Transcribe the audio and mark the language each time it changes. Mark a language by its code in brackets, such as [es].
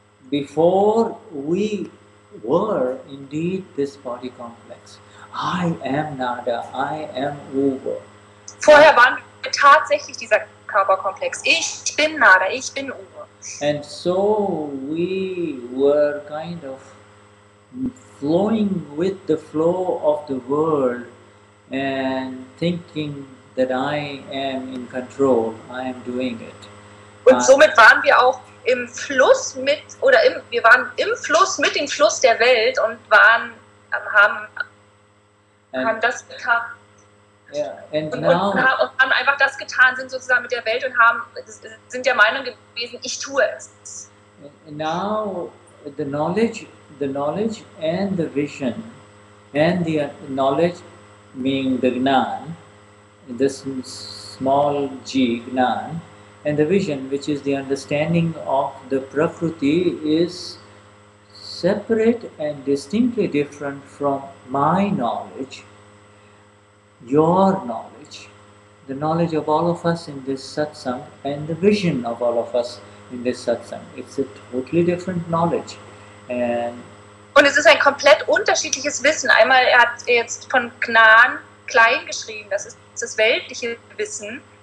[en] before we were indeed this body complex. I am Nada, I am Uva. [de] Vorher waren wir tatsächlich dieser Körperkomplex. Ich bin Nada, ich bin Uwe. [en] And so we were kind of flowing with the flow of the world and thinking that I am in control, I am doing it. [de] Und somit waren wir auch im Fluss mit, wir waren im Fluss mit dem Fluss der Welt und haben das getan. [en] Yeah, and [de] und [en] now, [de] haben einfach das getan, sind sozusagen mit der Welt und sind der Meinung gewesen, ich tue es. [en] now the knowledge and the vision and the knowledge being the Gnan, this small g, Gnan, and the vision, which is the understanding of the Prakruti, is separate and distinctly different from my knowledge, your knowledge, the knowledge of all of us in this satsang, and the vision of all of us in this satsang. It's a totally different knowledge. [de] Und es ist ein komplett unterschiedliches Wissen. Einmal, er hat jetzt von Gnan klein geschrieben, das ist das weltliche Wissen.